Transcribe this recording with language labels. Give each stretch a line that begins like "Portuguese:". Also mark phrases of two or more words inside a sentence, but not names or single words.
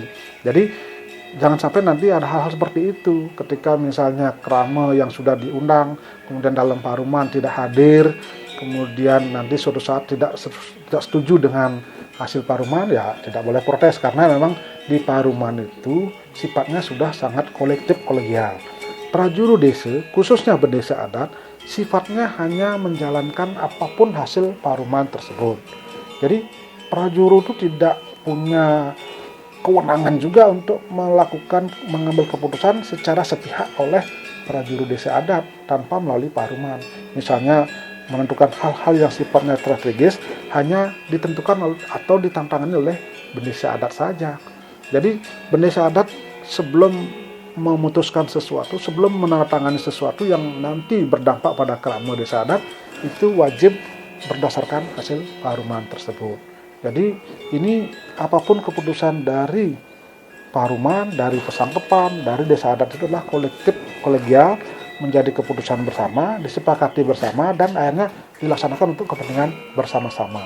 Indonesian: Jadi jangan sampai nanti ada hal-hal seperti itu ketika misalnya krama yang sudah diundang kemudian dalam paruman tidak hadir, kemudian nanti suatu saat tidak setuju dengan hasil paruman, ya tidak boleh protes, karena memang di paruman itu sifatnya sudah sangat kolektif kolegial. Prajuru desa, khususnya berdesa adat, sifatnya hanya menjalankan apapun hasil paruman tersebut. Jadi prajuru itu tidak punya kewenangan juga untuk mengambil keputusan secara sepihak oleh prajuru desa adat tanpa melalui paruman. Misalnya menentukan hal-hal yang sifatnya strategis hanya ditentukan atau ditantangani oleh bendesa adat saja. Jadi bendesa adat sebelum memutuskan sesuatu, sebelum menandatangani sesuatu yang nanti berdampak pada krama desa adat, itu wajib berdasarkan hasil paruman tersebut. Jadi ini apapun keputusan dari paruman, dari pesangkepan, dari desa adat itu adalah kolektif, kolegial, menjadi keputusan bersama, disepakati bersama, dan akhirnya dilaksanakan untuk kepentingan bersama-sama.